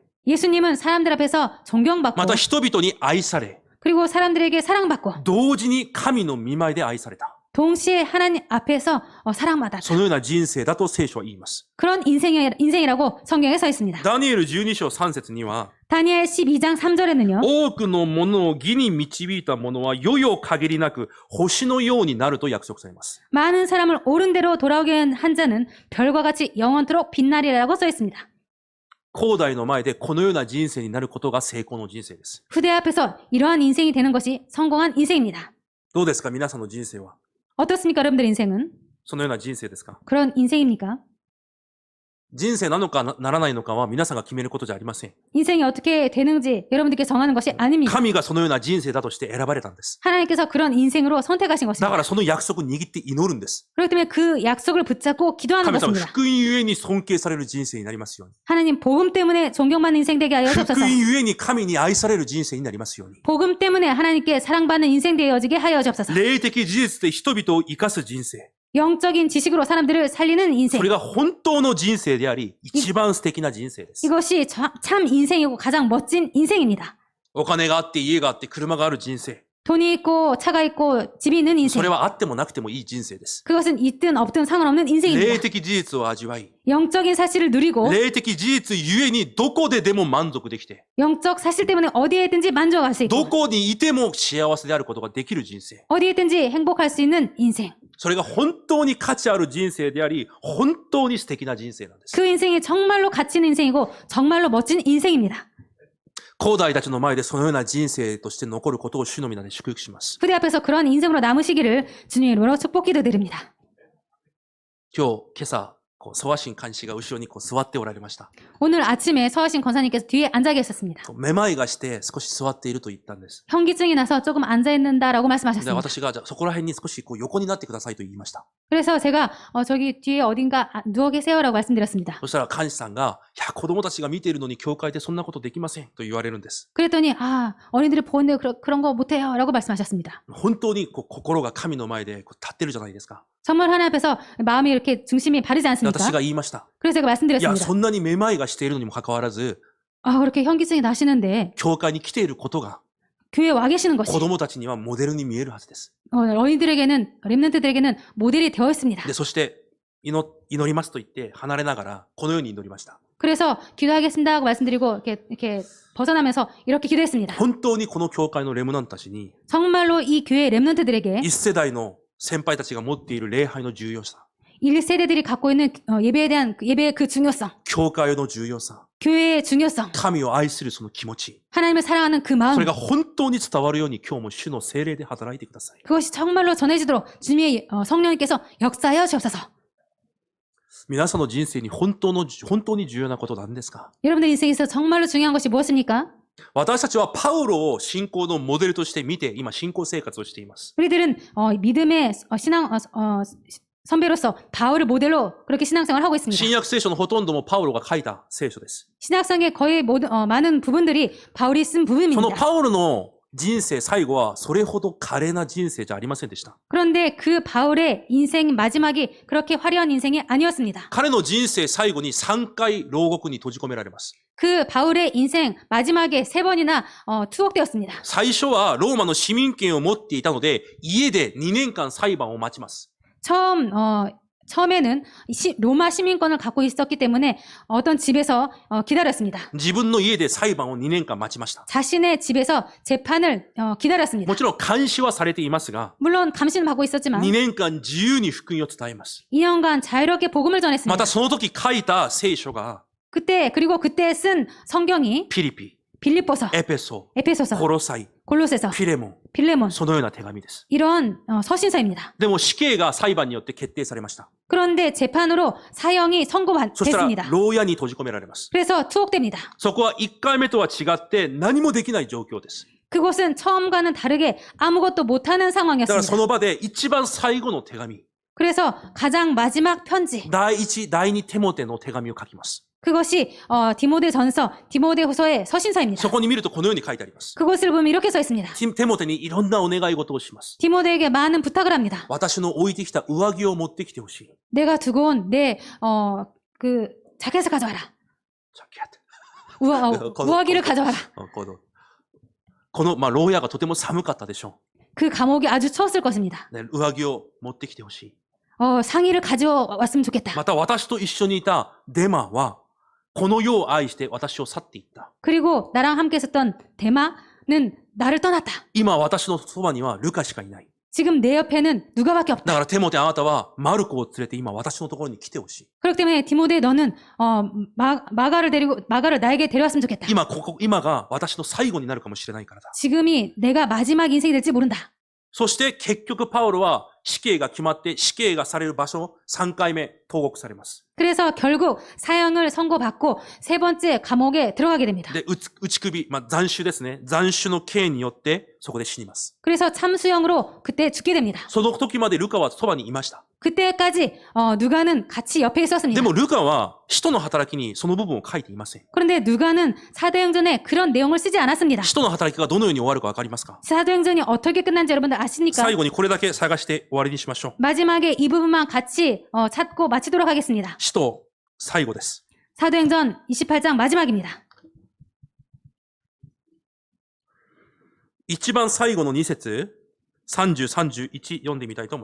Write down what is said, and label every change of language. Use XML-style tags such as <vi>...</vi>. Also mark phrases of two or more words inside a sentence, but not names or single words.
<ko>예수님은 사람들 앞에서 존경받고</ko> <ja>また人々に愛され、</ja> <ko>그리고 사람들에게 사랑받고</ko> <ja>同時に神の御前で愛された。</ja> <ko>동시에 하나님 앞에서 사랑받았다.</ko> <ja>そのような人生だと聖書は言います。</ja> <ko>그런 인생이라고 성경에 써 있습니다.</ko> <ja>ダニエル12章3節には、</ja> <ko>다니엘 12장 3절에는요.</ko> <ja>多くのものを義に導いた者は世々限りなく星のようになると約束されます。</ja> <ko>많은 사람을 옳은 대로 돌아오게 한 자는 별과 같이 영원토록 빛나리라고 써 있습니다.</ko> <ja>後代の前でこのような人生になることが成功の人生です。</ja> <ko>후대 앞에서 이러한 인생이 되는 것이 성공한 인생입니다.</ko> <ja>どうですか皆さんの人生は。</ja> <ko>어떻습니까? 여러분들의 인생은</ko> <ja>そのような人生ですか？</ja> <ko>그런 인생입니까?</ko> <ja>人生なのかならないのかは皆さんが決めることじゃありません。</ja> <ko>인생이 어떻게 되는지 여러분들께 정하는 것이 아닙니다.</ko> <ja>神がそのような人生だとして選ばれたんです。</ja> <ko>하나님께서 그런 인생으로 선택하신</ko> <ja>だか</ja> <ko>것입니다.</ko> <ja>らその約束を握って祈るんです。</ja> <ko>그렇기 때문에 그 약속을 붙잡고 기도하는</ko> <ja>神様、</ja> <ko>것입니다.</ko> <ja>福音ゆえに尊敬される人生になりますように。</ja> <ko>하나님 복음 때문에 존경받는 인생 되게 하여</ko> <ja>福</ja> <ko>주옵소서.</ko> <ja>音ゆえに神に愛される人生になりますように。</ja> <ko>복음 때문에 하나님께 사랑받는 인생 되어지게 하여 주옵소서.</ko> <ja>霊的事実で人々を生かす人生。</ja> <ko>영적인 지식으로 사람들을 살리는</ko> <ja>そ</ja> <ko>인생.</ko> <ja>れが本当の人生であり、一番素敵な人生です。</ja> <ko>이것이 참 인생이고 가장 멋진 인생입니다.</ko> <ja>お金があって、家があって、車がある人生。</ja> <ko>돈이 있고 차가 있고 집이 있는</ko> <ja>そ</ja> <ko>인생.</ko> <ja>れはあってもなくてもいい人生です。</ja> <ko>그것은 있든 없든 상관없는</ko> <ja>霊</ja> <ko>인생입니다.</ko> <ja>的事実を味わい、</ja> <ko>영적인 사실을 누리고</ko> <ja>霊的事実ゆえにどこででも満足できて、</ja> <ko>영적 사실 때문에 어디에든지 만족할 수</ko> <ja>ど</ja> <ko>있고</ko> <ja>こにいても幸せであることができる人生。</ja> <ko>어디에든지 행복할 수 있는 인생.</ko> <ja>それが本当に価値ある人生であり、本当に素敵な人生なんです。</ja> <ko>그 인생이 정말로 가치 있는 인생이고 정말로 멋진 인생입니다.</ko> <ja>後代たちの前でそのような人生として残ることを主の皆で祝福します。</ja> <ko>후대 앞에서 그런 인생으로 남으시기를 주님의 이름으로 축복 기도드립니다.</ko> <ja>今朝、ソワシン監視が後ろに座っておられました。</ja> <ko>오늘 아침에 서하신 권사님께서 뒤에 앉아 계셨습니다.</ko> <ja>めまいがして少し座っていると言ったんです。</ja> <ko>현기증이 나서 조금 앉아 있는다라고</ko> <ja>で、</ja> <ko>말씀하셨습니다.</ko> <ja>私がじゃあそこら辺に少し横になってくださいと言いました。</ja> <ko>그래서 제가 저기 뒤에 어딘가 누워 계세요라고 말씀드렸습니다.</ko> <ja>そしたら監視さんが、いや、子供たちが見ているのに教会でそんなことできませんと言われるんです。</ja> <ko>그랬더니 어린이들이 보는데 그런 거 못해요라고 말씀하셨습니다.</ko> <ja>本当に心が神の前で立ってるじゃないですか。</ja> <ko>정말 하나님 앞에서 마음이 이렇게 중심이 바르지</ko> <ja>で</ja> <ko>않습니까?</ko> <ja>私が言いました。</ja> <ko>그래서 제가</ko> <ja>いや、</ja> <ko>말씀드렸습니다.</ko> <ja>そんなにめまいがしているのにもかかわらず、</ja> <ko>그렇게 현기증이 나시는데</ko> <ja>教会に来ていることが</ja> <ko>교회에 와 계시는</ko> <ja>子</ja> <ko>것이</ko> <ja>供たちにはモデルに見えるはずです。</ja> <ko>어린이들에게는 렘넌트들에게는 모델이 되어 있습니다.</ko> <ja>で、そして祈りますと言って離れながらこのように祈りました。</ja> <ko>그래서 기도하겠습니다 하고 말씀드리고 이렇게 벗어나면서 이렇게 기도했습니다.</ko> <ja>本当にこの教会のレムナントたちに</ja> <ko>정말로 이 교회 렘넌트들에게</ko> <ja>一世代の先輩たちが持っている礼拝の重要さ、</ja> <ko>1세대들이 갖고 있는 예배에 대한 예배의 그 중요성,</ko> <ja>教会の重要さ、</ja> <ko>교회의 중요성,</ko> <ja>神を愛するその気持ち、</ja> <ko>하나님을 사랑하는 그</ko> <ja>そ</ja> <ko>마음,</ko> <ja>れが本当に伝わるように今日も主の聖霊で働いてください。</ja> <ko>그것이 정말로 전해지도록 주님의 성령님께서 역사하여 주옵소서.</ko> <ja>皆さんの人生に本当に重要なことは何ですか？</ja> <ko>여러분들 인생에서 정말로 중요한 것이 무엇입니까?</ko> <ja>私たちはパウロを信仰のモデルとして見て、今信仰生活をしています。</ja> <ko>우리들은 믿음의 신앙 선배로서 바울을 모델로 그렇게 신앙생활을 하고 있습니다.</ko> <ja>新約聖書のほとんどもパウロが書いた聖書です。</ja> <ko>신학성의 거의 모든 많은 부분들이 바울이 쓴</ko> <ja>その</ja> <ko>부분입니다.</ko> <ja>パウロの人生最後はそれほど華麗な人生じゃありませんでした。</ja> <ko>그런데 그 바울의 인생 마지막이 그렇게 화려한 인생이 아니었습니다.</ko> <ja>彼の人生最後に3回牢獄に閉じ込められます。</ja> <ko>그 바울의 인생 마지막에 3번이나 투옥되었습니다.</ko> <ja>最初はローマの市民権を持っていたので、家で2年間裁判を待ちます。</ja> <ko>처음에는 로마 시민권을 갖고 있었기 때문에 어떤 집에서 기다렸습니다.</ko> <ja>自分の家で裁判を2年間待ちました。</ja> <ko>자신의 집에서 재판을 기다렸습니다.</ko> <ja>もちろん監視はされていますが、</ja> <ko>물론 감시는 받고 있었지만</ko> <ja>2 年間自由に福音を伝えます。</ja> <ko>2년간 자유롭게 복음을</ko> <ja>ま</ja> <ko>전했습니다.</ko> <ja>たその時書いた聖書が、</ja> <ko>그때 쓴 성경이</ko> <ja>ピリピ、</ja> <ko>빌립보서,</ko> <ja>エペソ、</ja> <ko>에페소서,</ko> <ja>コロサイ、</ja> <ko>골로새서,</ko> <ja>フィレモン、</ja> <ko>빌레몬</ko> <ja>そのような手紙です。</ja> <ko>이런 서신서입니다.</ko> <ja>でも死刑が裁判によって決定されました。</ja> <ko>그런데 재판으로 사형이</ko> <ja>そしたら</ja> <ko>선고됐습니다.</ko> <ja>牢屋に閉じ込められます。</ja> <ko>그래서 투옥됩니다.</ko> <ja>そこは1回目とは違って何もできない状況です。</ja> <ko>그곳은 처음과는 다르게 아무것도 못하는</ko> <ja>だからそ</ja> <ko>상황이었습니다.</ko> <ja>の場で一番最後の手紙、</ja> <ko>그래서 가장 마지막 편지,</ko> <ja>第一、第二テモテの手紙を書きます。</ja> <ko>그것이 디모데후서의 서신서입니다.</ko> <ja>そこに見るとこのように書いてあります。</ja> <ko>그것을 보면 이렇게 써 있습니다.</ko> <ja>テモテにいろんなお願い事をします。</ja> <ko>디모데에게 많은 부탁을 합니다.</ko> <ja>私の置いてきた上着を持ってきてほしい。</ja> <ko>내가 두고 온 내 자켓을 가져와라.</ko> <ja>ジャケット</ja> <ko>우아기를 가져와라.</ko> <ja>この牢屋がとても寒かったでしょ</ja> <ko>그 감옥이 아주 추웠을 것입니다.</ko> <ja>う。ね、上着を持ってきてほしい。</ja> <ko>상의를 가져왔으면 좋겠다.</ko> <ja>また私と一緒にいたデマは、この世を愛して私を去っていった。</ja> <ko>그리고 나랑 함께 있었던 데마는 나를 떠났다.</ko> <ja>今私のそばにはルカしかいない。</ja> <ko>지금 내 옆에는 누가밖에</ko> <ja>だ</ja> <ko>없다.</ko> <ja>からテモテあなたはマルコを連れて今私のところに来てほしい。</ja> <ko>그렇기 때문에 디모데 너는 마가를 나에게 데려왔으면 좋겠다.</ko> <ja>今が私の最後になるかもしれないからだ。</ja> <ko>지금이 내가 마지막 인생이 될지 모른다.</ko> <ja>そして結局パウロは死刑が決まって死刑がされる場所3回目投獄されます。</ja> <ko>그래서 결국 사형을 선고받고 3번째 감옥에 들어가게 됩니다.</ko> <ja>で、打首、斬首ですね。斬首の刑によってそこで死にます。</ja> <ko>그래서 참수형으로 그때 죽게 됩니다.</ko> <ja>その時までルカはそばにいました。</ja> <ko>그때까지 누가는 같이 옆에</ko> <ja>で</ja> <ko>있었습니다.</ko> <ja>もルカは使徒の働きにその部分を書いていません。</ja> <ko>그런데 누가는 사도행전에 그런 내용을 쓰지 않았습니다.</ko> <ja>使徒の働きがどのように終わるかわかりますか？</ja> <ko>사도행전이 어떻게 끝난지 여러분들 아십니까?</ko> <ja>最後にこれだけ探して終わりにしましょう。</ja> <ko>마지막에 이 부분만 같이 찾고 마치도록 하겠습니다.</ko> <ja>使徒最後です。</ja> <ko>사도행전 28장 마지막입니다.</ko> <ja>一番最後の2節、30、31読んでみたいと思います。</ja>